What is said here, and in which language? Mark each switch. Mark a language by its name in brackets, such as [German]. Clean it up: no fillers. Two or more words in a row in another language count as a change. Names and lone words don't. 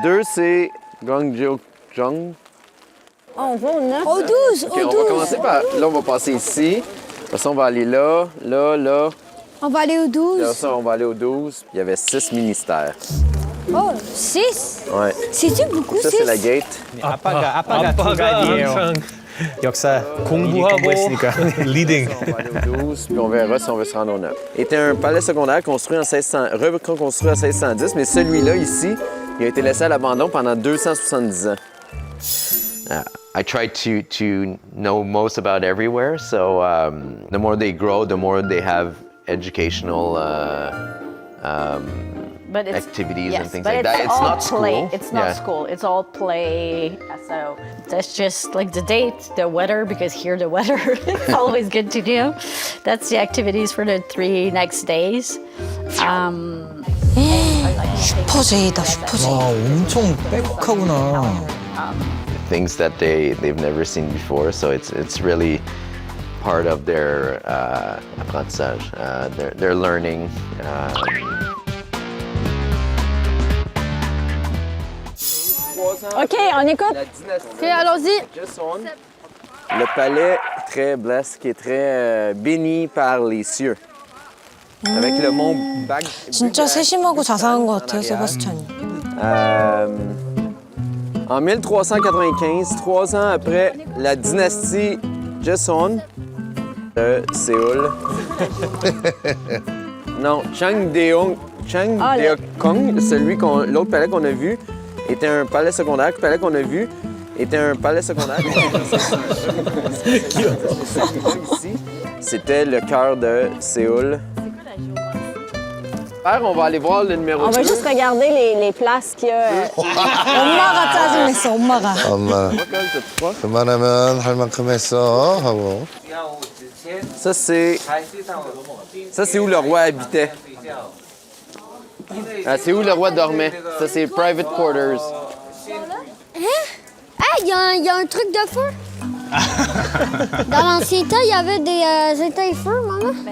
[French] 2, c'est Gyeongjong. Oh, on va au 9. Au 12, OK, au on 12. va commencer par... Là, on va passer ici. Après ça, on va aller là, là, là. On va aller au 12. Là, ça, on va aller au 12. Il y avait 6 ministères. Oh, 6? Ouais. C'est-tu beaucoup, 6? Ça, c'est la gate. [Korean] 아빠가 두각이에요. 역사 공부하고 리딩. [French] On va aller au 12, puis on verra si on veut se rendre au 9. Était un palais secondaire construit en 1600, reconstruit en 1610, mais celui-là, ici, il a été laissé à l'abandon pendant 270 ans. [English] I try to know most about everywhere, so the more they grow, the more they have educational But it's, activities yes, and things but like that. It's all not play. school. It's not Yeah. school. It's all play. So that's just like the date, the weather, because here the weather is always good to do. That's the activities for the 3 next days. [Korean] 슈퍼제이다, 슈퍼제이. 와 엄청 빼곡하구나. [English] Things that they've never seen before, so it's really part of their apprentissage, their learning. [French] OK, on écoute. La dynastie OK, allons-y. Joseon. Le palais très blessé, qui est très béni par les cieux. Avec le mont Bag. [Korean] 진짜 세심하고 자상한 것 같아요, 세바스찬이. [French] En 1395, 3 ans après la dynastie Joseon de Séoul. Non, Changdeokgung, l'autre palais qu'on a vu, était un palais secondaire. Le palais qu'on a vu était un palais secondaire. Ici, c'était le cœur de Séoul. On va aller voir le numéro 2. On va juste regarder les places qu'il y a. [Korean] 엄마가 짜증냈어, 엄마가. 엄마 그만하면 할 만큼 했어 하고. [French] Ça, c'est où le roi habitait. C'est où le roi dormait. Ça, c'est [English] private quarters. [French] Hey, il y a un truc de feu. Dans l'ancien temps, il y avait des éteins-feux, maman.